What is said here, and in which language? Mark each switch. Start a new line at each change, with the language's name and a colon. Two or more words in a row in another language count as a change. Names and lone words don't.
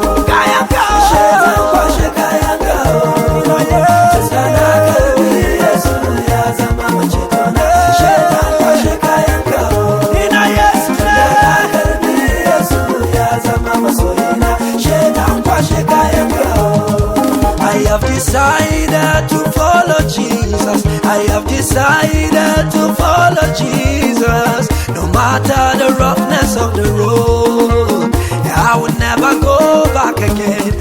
Hausa: Kayanka. Shaitan, kwashe kayanka. Ina Yesu. Na karbi Yesu, ya zama macetona. Shaitan, kwashe kayanka. Ina Yesu ne. Na karbi Yesu, ya zama masoyina.
English: She don't pass, she can't go. I have decided to follow Jesus. I have decided to follow Jesus. No matter the roughness of the road, I will never go back again.